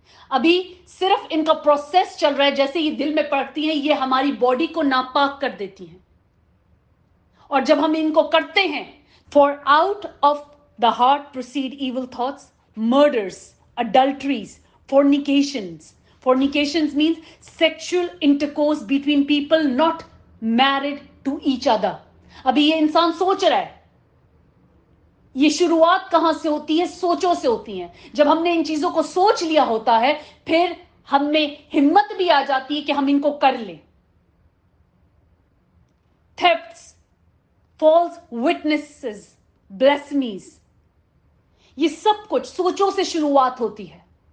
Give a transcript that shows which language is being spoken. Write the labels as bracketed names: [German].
[Hindi] अभी सिर्फ इनका प्रोसेस चल रहा है. जैसे ये दिल में पड़ती हैं, ये हमारी बॉडी को नापाक कर देती हैं. और जब हम इनको करते हैं, [English] For out of the heart proceed evil thoughts, murders, adulteries, fornications. Fornications means sexual intercourse between people not married to each other. [Hindi] अभी ये इंसान सोच रहा है. ये शुरुआत कहां से होती है? सोचों से होती है. जब हमने इन चीजों को सोच लिया होता है, फिर हमें हिम्मत भी आ जाती है कि हम इनको कर लें. [English] thefts, false witnesses, blasphemies, [Hindi] ये सब कुछ सोचों से शुरुआत होती है.